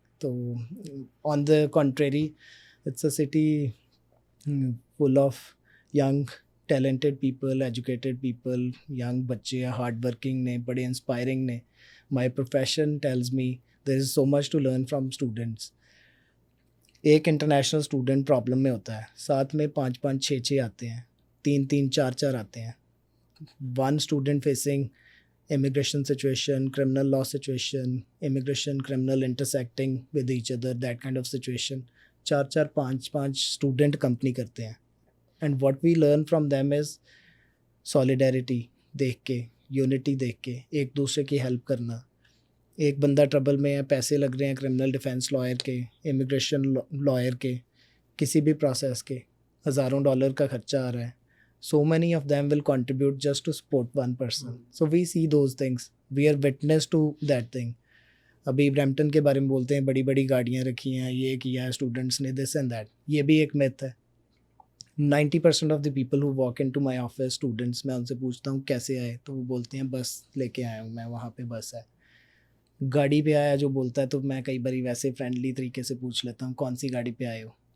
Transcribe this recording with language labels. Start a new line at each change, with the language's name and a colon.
English: तो on the contrary it's a city full of young talented people, educated people, young बच्चे hard working ने, बड़े inspiring ने। My profession tells me there is so much to learn from students.
Hindi: एक international student problem में होता है, साथ में 5-5, 6-6 आते हैं, 3-3, 4-4 आते हैं।
English: One student facing immigration situation, criminal law situation, immigration, criminal intersecting with each other, that kind of situation.
Hindi: 4-4, 5-5 student company करते हैं। And what we learn from them is solidarity देख के, यूनिटी देख के, एक दूसरे की हेल्प करना। एक बंदा ट्रबल में है, पैसे लग रहे हैं क्रिमिनल डिफेंस लॉयर के, इमिग्रेशन लॉयर के, किसी भी प्रोसेस के हज़ारों डॉलर का खर्चा आ रहा है.
English: So many of them will contribute just to support one person. So we see those things. We are witness to that thing.
Hindi: अभी ब्रैम्पटन के बारे में बोलते हैं, बड़ी बड़ी गाड़ियाँ रखी हैं, ये किया है स्टूडेंट्स ने, दिस एंड दैट. ये भी एक मिथ है. 90% of the people who walk in to my office, students, मैं उनसे पूछता हूँ कैसे आए, तो वो बोलते हैं बस लेके आया हूँ मैं, वहाँ पे बस है. गाड़ी पे आया जो बोलता है, तो मैं कई बार वैसे फ्रेंडली तरीके से पूछ लेता हूँ कौन सी गाड़ी पे आए हो.